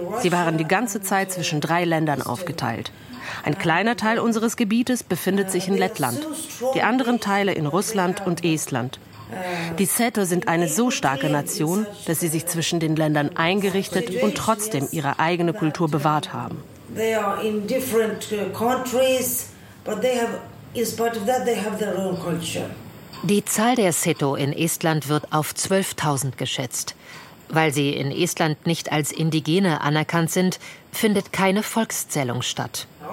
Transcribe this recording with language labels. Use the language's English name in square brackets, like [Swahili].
[German] Sie waren die ganze Zeit zwischen drei Ländern aufgeteilt. Ein kleiner Teil unseres Gebietes befindet sich in Lettland, die anderen Teile in Russland und Estland. Die Seto sind eine so starke Nation, dass sie sich zwischen den Ländern eingerichtet und trotzdem ihre eigene Kultur bewahrt haben. [English] They are in different countries, but they have, in spite of that, they have their own culture. [German] Die Zahl der Seto in Estland wird auf 12.000 geschätzt. Weil sie in Estland nicht als Indigene anerkannt sind, findet keine Volkszählung statt.